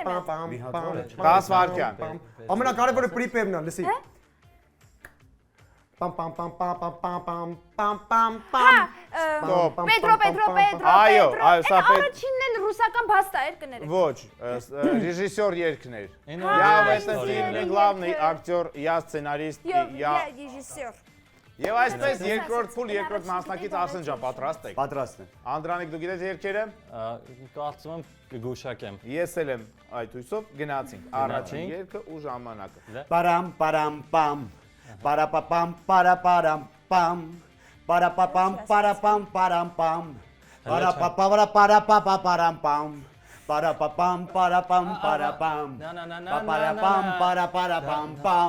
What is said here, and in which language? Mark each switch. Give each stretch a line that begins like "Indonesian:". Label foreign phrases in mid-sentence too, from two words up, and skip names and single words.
Armenian: 10 վայրկյան։ Ամենակարևորը պրիպևն է, լսի։ Պամ պամ պամ պամ պամ պամ պամ պամ Հա, Ստոպ։ Պետրո։ Այո, սա Այդ առաջինն էլ ռուսական փաստա էր կներեք։ Ոչ, ռեժիսոր երգներ։ Հա,
Russian: Я в этом фильме главный актер, я сценарист, я
Armenian: ռեժիսոր։ Եվ այսպես երկրորդ փուլ, երկրորդ մասնակից Արսեն ջան, պատրաստ եք։ Պատրաստ եմ։ Անդրանիկ դու գիտես երգերը։ Կարծում եմ կգուշակեմ։ Ես էլ եմ այդ հույսով գնացինք։ Առաջին երգը ու ժամանակը։ Պարամ պարամ պամ Պարապապամ պարապարամ պամ Պարապապամ պարապամ պարամ պամ Պարապապարապարապապարամ պամ Պարապապամ պարապամ պարապամ Պարապապամ պարապարապամ պամ